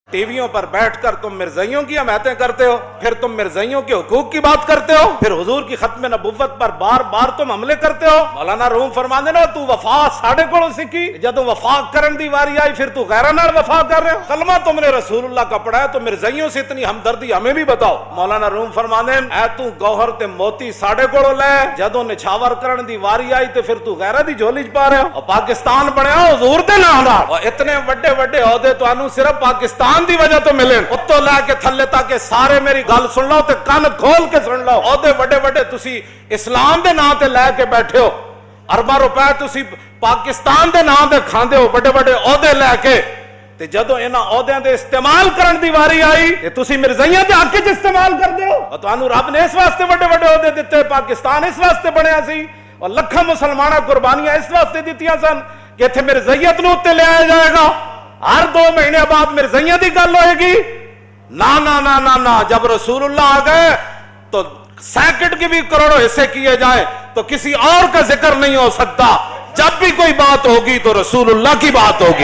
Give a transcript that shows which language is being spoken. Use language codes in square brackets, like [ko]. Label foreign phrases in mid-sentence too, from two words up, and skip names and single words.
[ur] ٹیویوں پر بیٹھ کر تم مرزائیوں کی حمایتیں کرتے ہو، پھر تم مرزائیوں کے حقوق کی بات کرتے ہو، پھر حضور کی ختم نبوت پر بار بار تم حملے کرتے ہو۔ [pa] مولانا روم فرماندے نا، تو وفا ساڑھے کولوں سیکھی، جدوں وفا کرن دی واری آئی پھر تو غیراں نال وفا کر رہے ہو۔ [ur] کلمہ تم نے رسول اللہ کا پڑھا ہے تو مرزائیوں سے اتنی ہمدردی ہمیں بھی بتاؤ۔ [pa] مولانا روم فرماندے اے تو گوہر تے موتی ساڑھے کولوں لے، جدوں نچھاور کرن دی واری آئی تے پھر تو غیراں دی جھولی چ پا رہے ہو۔ اور پاکستان بنیا حضور دے نام نال، اور اتنے وڈے وڈے عہدے تانوں صرف پاکستان دی وجہ تو ملے، اتوں لے کے تھلے تاکہ سارے میری گل سن لو تے کان کھول کے سن لو۔ عہدے وڈے وڈے تسی اسلام دے نام تے لے کے بیٹھے ہو، ارباں روپے تسی پاکستان دے نام تے کھاندے ہو، وڈے وڈے عہدے لے کے، تے جدوں انہاں عہدیاں دے استعمال کرن دی واری آئی تے تسی مرزائیاں دے حق وچ استعمال کردے ہو۔ اور تانوں رب نے اس واسطے وڈے وڈے عہدے دتے، پاکستان اس واسطے بنیا سی، اور لکھاں مسلماناں قربانیاں اس واسطے دتیاں سن کہ ایتھے مرزائیت نوں تے لے آیا جائے گا، ہر 2 مہینے بعد مرزائیاں دی گل ہوئے گی۔ [ur] نا نا نا نا نا، جب رسول اللہ آ گئے تو سیکنڈ کے بھی کروڑوں حصے کیے جائیں تو کسی اور کا ذکر نہیں ہو سکتا۔ جب بھی کوئی بات ہوگی تو رسول اللہ کی بات ہوگی۔